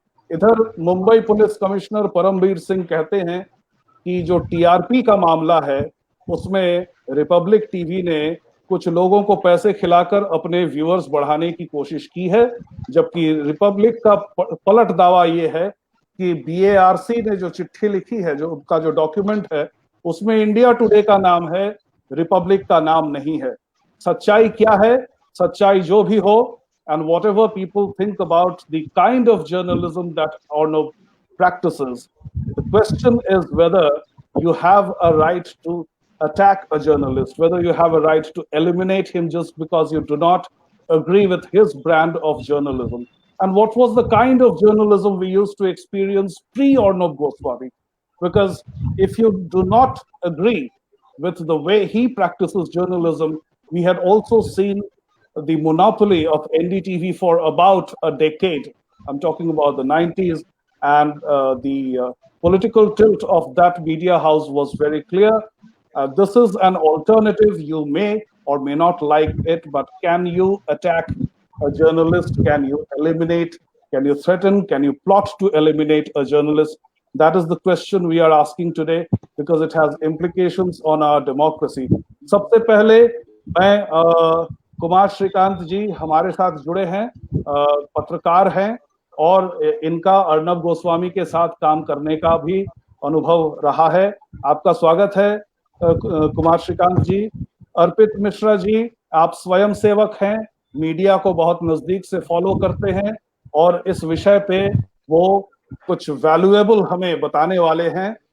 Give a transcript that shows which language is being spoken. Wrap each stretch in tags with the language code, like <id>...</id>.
<hi>इधर Mumbai police commissioner Paramvir Singh कहते हैं कि जो टीआरपी का मामला है उसमें रिपब्लिक टीवी ने कुछ लोगों को पैसे खिलाकर अपने व्यूअर्स बढ़ाने की कोशिश की है, जबकि रिपब्लिक का पलट दावा ये है कि बीएआरसी ने जो चिट्ठी लिखी है, जो उनका जो डॉक्यूमेंट है, उसमें इंडिया टुडे का नाम है, रिपब्लिक का नाम नहीं है। सच्चाई क्या है? सच्चाई जो भी हो,</hi> <en>and whatever people think about the kind of journalism that Arnab practices, the question is whether you have a right to attack a journalist, whether you have a right to eliminate him just because you do not agree with his brand of journalism. And what was the kind of journalism we used to experience pre-Arnab Goswami? Because if you do not agree with the way he practices journalism, we had also seen the monopoly of NDTV for about a decade. I'm talking about the 90s, and the political tilt of that media house was very clear. This is an alternative. You may or may not like it, but can you attack a journalist? Can you eliminate? Can you threaten? Can you plot to eliminate a journalist? That is the question we are asking today, because it has implications on our democracy.</en> <hi>सबसे पहले मैं कुमार श्रीकांत जी हमारे साथ जुड़े हैं, पत्रकार हैं, और इनका अर्नब गोस्वामी के साथ काम करने का भी अनुभव रहा है। आपका स्वागत है कुमार श्रीकांत जी। अर्पित मिश्रा जी, आप स्वयं सेवक हैं, मीडिया को बहुत नजदीक से फॉलो करते हैं, और इस विषय पे वो कुछ वैल्यूएबल हमें बताने वाले हैं।</hi>